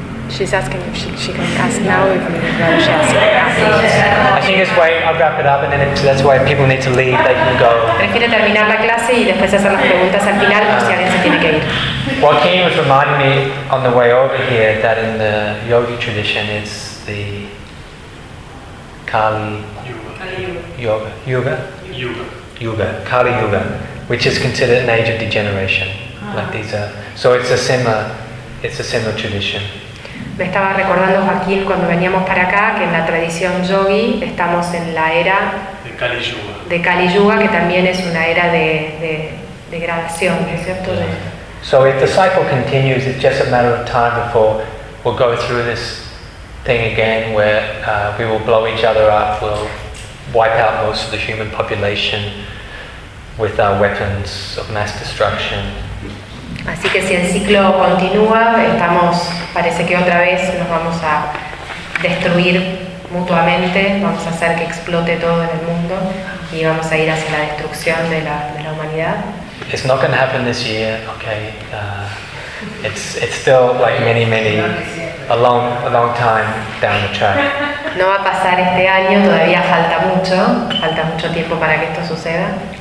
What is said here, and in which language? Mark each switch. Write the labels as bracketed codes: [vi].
[en] She's asking if she can ask now if she has I think it's why I'll wrap it up, and then if that's why people need to leave, they can go. [es] Prefiero terminar la clase y después hacer las preguntas al final, por si alguien se tiene que ir. [en] Joaquin was reminding me on the way over here that in the yogi tradition it's the Kali Yuga, which is considered an age of degeneration. Like these are, so it's a similar tradition. [es] Me estaba recordando Joaquín cuando veníamos para acá que en la tradición yogi estamos en la era de Kali Yuga. De Kali Yuga, que también es una era de degradación, ¿no es cierto? [en] So if the cycle continues, it's just a matter of time before we'll go through this thing again where we will blow each other up, we'll wipe out most of the human population with our weapons of mass destruction. [es] Así que si el ciclo continúa, estamos, parece que otra vez nos vamos a destruir mutuamente, vamos a hacer que explote todo en el mundo y vamos a ir hacia la destrucción de la humanidad. [en] It's not going to happen this year, okay? It's still like many a long time down the track. [es] No va a pasar este año, todavía falta mucho tiempo para que esto suceda.